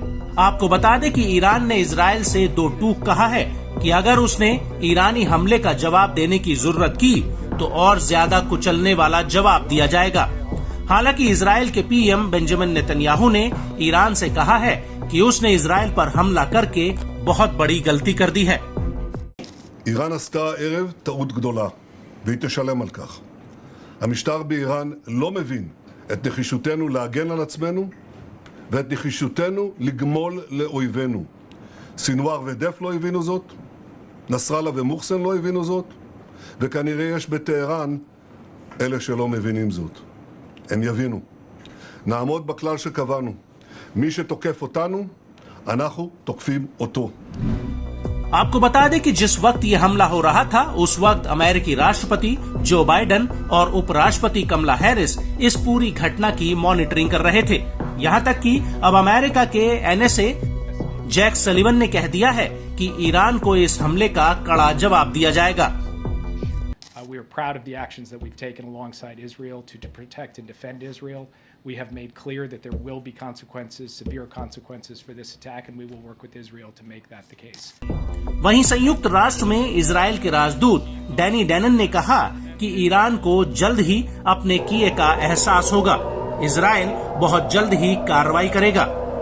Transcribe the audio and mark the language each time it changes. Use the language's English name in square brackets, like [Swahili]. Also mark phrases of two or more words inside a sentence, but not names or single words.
[Hindi] आपको बता दें कि ईरान ने इजराइल से दो टूक कहा है कि अगर उसने ईरानी हमले का जवाब देने की जरूरत की तो और ज्यादा कुचलने वाला जवाब दिया जाएगा। हालांकि इजराइल के पीएम बेंजामिन नेतन्याहू ने ईरान से कहा है कि उसने इजराइल पर हमला करके बहुत बड़ी गलती कर दी है। [Hebrew] איראן עשתה הערב טעות גדולה, והיא תשלם על כך. המשטר באיראן לא מבין את נחישותנו להגן על עצמנו ואת נחישותנו לגמול לאויבינו. סינואר ודף לא הבינו זאת, נסראללה ומוחסן לא הבינו זאת, וכנראה יש בטהרן אלה שלא מבינים זאת. הם יבינו. נעמוד בכלל שקבענו. מי שתוקף אותנו, אנחנו תוקפים אותו. [Hindi] आपको बता दें कि जिस वक्त ये हमला हो रहा था उस वक्त अमेरिकी राष्ट्रपति जो बाइडेन और उपराष्ट्रपति कमला हैरिस इस पूरी घटना की मॉनिटरिंग कर रहे थे। यहाँ तक कि अब अमेरिका के एनएसए जैक सलिवन ने कह दिया है कि ईरान को इस हमले का कड़ा जवाब दिया जाएगा। [English] We are proud of the actions that we've taken alongside Israel to protect and defend Israel. We have made clear that there will be consequences, severe consequences for this attack, and we will work with Israel to make that the case. [Hindi] वहीं संयुक्त राष्ट्र में इजराइल के राजदूत डैनी डैनन ने कहा कि ईरान को जल्द ही अपने किए का एहसास होगा। इजराइल बहुत जल्द ही कार्रवाई करेगा।